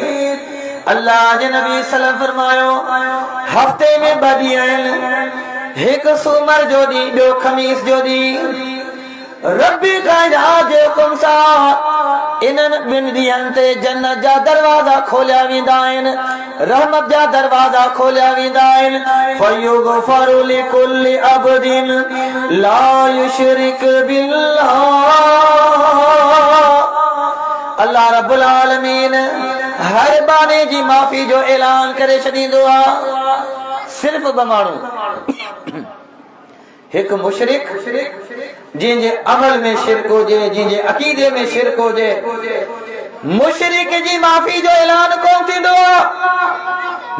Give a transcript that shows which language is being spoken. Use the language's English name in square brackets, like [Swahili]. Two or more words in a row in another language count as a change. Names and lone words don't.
[Sindhi] अल्लाह जे नबी सल्लल्लाहु फरमायो, हफ्ते में 2 ॾींहं आहिनि, हिकु सूमर जो ॾींहुं, ॿियो खमीस जो ॾींहुं। रब्बी कायदा जे हुकुम सां इन्हनि 2 ॾींहंनि ते जन्नत जा दरवाज़ा खोलिया वेंदा आहिनि, रहमत जा दरवाज़ा खोलिया वेंदा आहिनि। [Arabic] فيغفر لكل عبد لا يشرك بالله. [Sindhi] अल्लाह [Arabic] رب العالمين [Sindhi] हर बाने जी माफ़ी जो ऐलान करे छॾींदो आहे। सिर्फ़ 2 माण्हू, हिकु मुशरिक जिंजे अमल में शिरक हुजे, जिंजे अकीदे में शिरक हुजे, मुशरिक जी माफ़ी जो ऐलान कोन थींदो आहे।